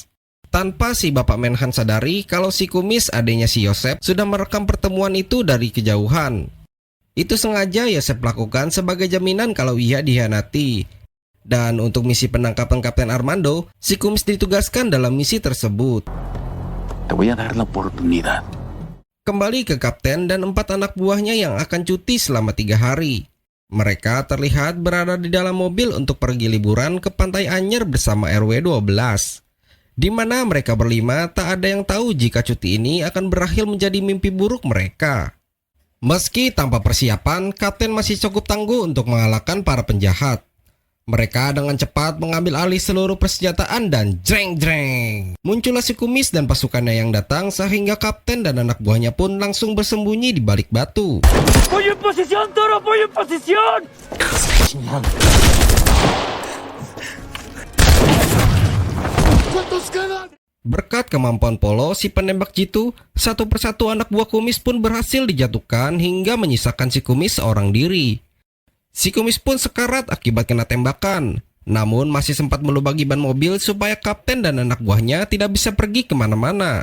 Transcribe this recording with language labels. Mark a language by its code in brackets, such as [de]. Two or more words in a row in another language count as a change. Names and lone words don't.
[id] Tanpa si Bapak Menhan sadari kalau si Kumis, adanya si Yosef, sudah merekam pertemuan itu dari kejauhan. Itu sengaja Yosef lakukan sebagai jaminan kalau ia dihianati. Dan untuk misi penangkapan Kapten Armando, si Kumis ditugaskan dalam misi tersebut. [es] Te voy a dar la oportunidad. [id] Kembali ke Kapten dan 4 anak buahnya yang akan cuti selama 3 hari. Mereka terlihat berada di dalam mobil untuk pergi liburan ke Pantai Anyer bersama RW 12. Di mana mereka berlima tak ada yang tahu jika cuti ini akan berakhir menjadi mimpi buruk mereka. Meski tanpa persiapan, Kapten masih cukup tangguh untuk mengalahkan para penjahat. Mereka dengan cepat mengambil alih seluruh persenjataan dan jreng-jreng. Muncullah si Kumis dan pasukannya yang datang sehingga Kapten dan anak buahnya pun langsung bersembunyi di balik batu. [es] ¡Pollo en posición, toro! ¡Pollo en posición! [id] Berkat kemampuan Polo, si penembak jitu, satu persatu anak buah Kumis pun berhasil dijatuhkan hingga menyisakan si Kumis seorang diri. Si Kumis pun sekarat akibat kena tembakan, namun masih sempat melubagi ban mobil supaya Kapten dan anak buahnya tidak bisa pergi kemana-mana.